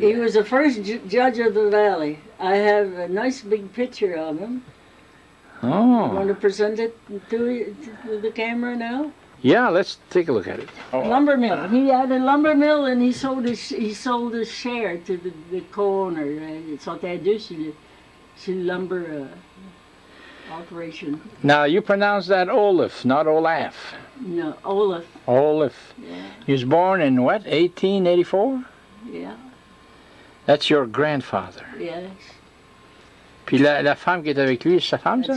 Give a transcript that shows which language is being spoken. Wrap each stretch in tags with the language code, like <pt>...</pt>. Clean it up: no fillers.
<en>He was the first judge of the valley. I have a nice big picture of him. Oh. You want to present it to the camera now? Yeah, let's take a look at it. Oh. Lumber mill. He had a lumber mill, and he sold his share to the co-owner.</en> <fr>Ils sont à deux sur le</fr> <en>lumber operation. Now, you pronounce that Olaf, not Olaf. No, Olaf. Olaf. Yeah. He was born in what, 1884? Yeah. That's your grandfather. Yes.</en> <fr>Puis la femme qui est avec lui, c'est sa femme, ça?</fr>